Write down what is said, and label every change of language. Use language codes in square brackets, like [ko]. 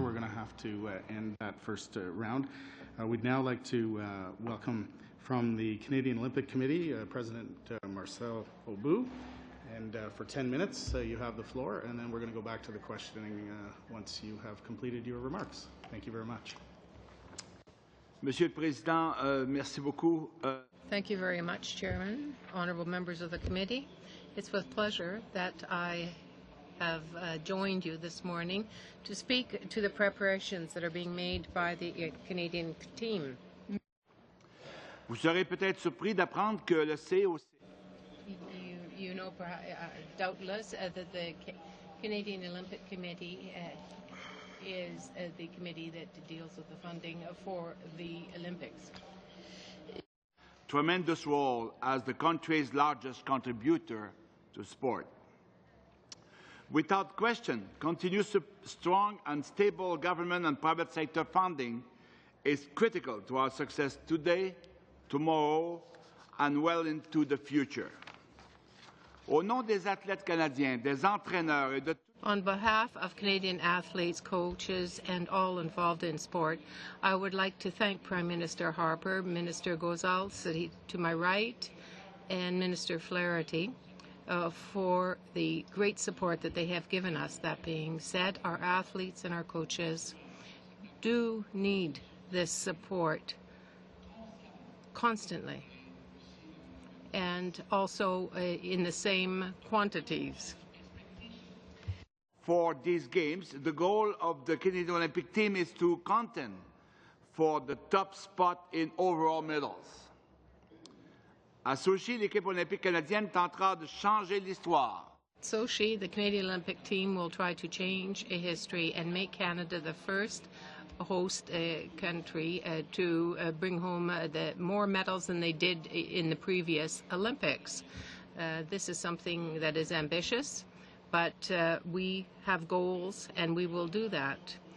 [en] We're going to have to end that first round. We'd now like to welcome from the Canadian Olympic Committee, President Marcel Obu. And for 10 minutes, you have the floor, and then we're going to go back to the questioning once you have completed your remarks. Thank you very much. [fr] Monsieur le Président, merci beaucoup. [en] Thank you very much, Chairman, honourable members of the committee. It's with pleasure that I have joined you this morning to speak to the preparations that are being made by the Canadian team. [fr] Vous serez peut-être surpris d'apprendre que le COC [en] You know, doubtless, that the Canadian Olympic Committee is the committee that deals with the funding for the Olympics. Tremendous role as the country's largest contributor to sport. Without question, continuous strong and stable government and private sector funding is critical to our success today, tomorrow, and well into the future. [fr] Au nom des athlètes canadiens, des entraîneurs et de [en] On behalf of Canadian athletes, coaches, and all involved in sport, I would like to thank Prime Minister Harper, Minister Gozals to my right, and Minister Flaherty for the great support that they have given us. That being said, our athletes and our coaches do need this support constantly, and also in the same quantities. For these games, the goal of the Canadian Olympic team is to contend for the top spot in overall medals. [fr] À Sochi, l'équipe olympique canadienne tentera de changer l'histoire. [en] Sochi, the Canadian Olympic team will try to change a history and make Canada the first host country to bring home more medals than they did in the previous Olympics. This is something that is ambitious, but we have goals and we will do that.